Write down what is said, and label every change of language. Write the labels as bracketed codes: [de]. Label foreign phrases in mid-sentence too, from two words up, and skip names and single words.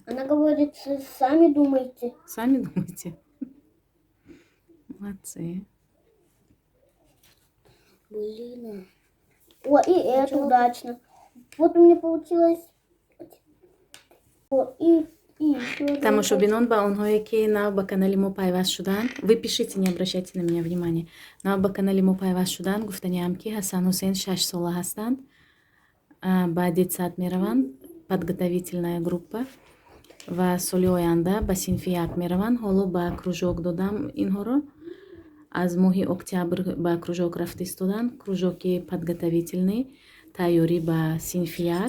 [ru] Она говорит, сами думайте. Сами думайте. Молодцы. Блин. О, и это удачно. Вот у меня получилось. О, и еще. [tg] Тамошобинон ба онҳое ки нав ба канали мо пайваст шуданд, [ru] вы пишите, не обращайте на меня внимание. [tg] Нав ба канали мо пайваст шуданд, гуфтаниам ки Ҳасан Ҳусейн 6 сола ҳастанд, ба детсад мераванд, [ru] подготовительная группа [tg] ва соли оянда ба синфи 1 мераванд. Ҳоло ба кружок додам инҳоро. Аз моҳи октябр ба кружок рафта истоданд, кружоки подготовительный, тайёрӣ ба синфи 1.